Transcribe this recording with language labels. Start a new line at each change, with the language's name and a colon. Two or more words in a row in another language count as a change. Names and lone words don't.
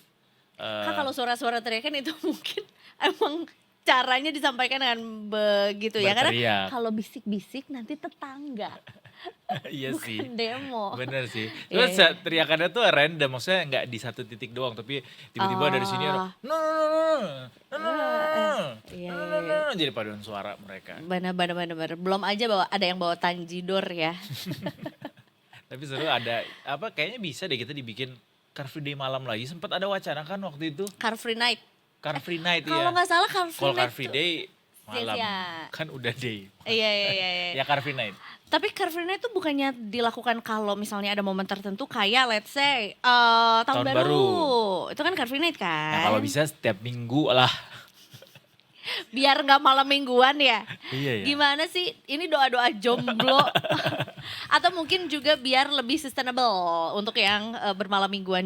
Indonesian: Kak kalau suara-suara teriakan itu mungkin emang caranya disampaikan dengan begitu ya. Karena Berteriak. kalau bisik-bisik nanti tetangga. Iya sih. Bukan demo. Bener sih. Iya, Terus iya. teriakannya tuh random, maksudnya nggak di satu titik doang, tapi tiba-tiba dari sini ada
English: no no no no
Indonesian: no no Iya,
English: no no no no
Indonesian: jadi paduan suara mereka. Benar. Belum aja ada yang bawa tanjidor ya. Tapi seru ada apa kayaknya bisa deh kita dibikin Car Free Day malam lagi. Sempat ada wacana kan waktu itu Car Free Night. Car Free Night Kalau ya. nggak salah Car Free Kalau Car Night Free tuh- Day malam siang-siang. kan udah day. Iya. Ya Car Free Night. Tapi Car Free Night itu bukannya dilakukan kalau misalnya ada momen tertentu kayak
English: let's say
Indonesian: tahun Tahun baru. baru. Itu kan Car Free Night kan. Nah kalau bisa setiap minggu lah. Biar nggak malam mingguan ya. Iya ya. Gimana sih? Ini doa-doa jomblo. Atau mungkin juga biar lebih sustainable untuk yang bermalam mingguan.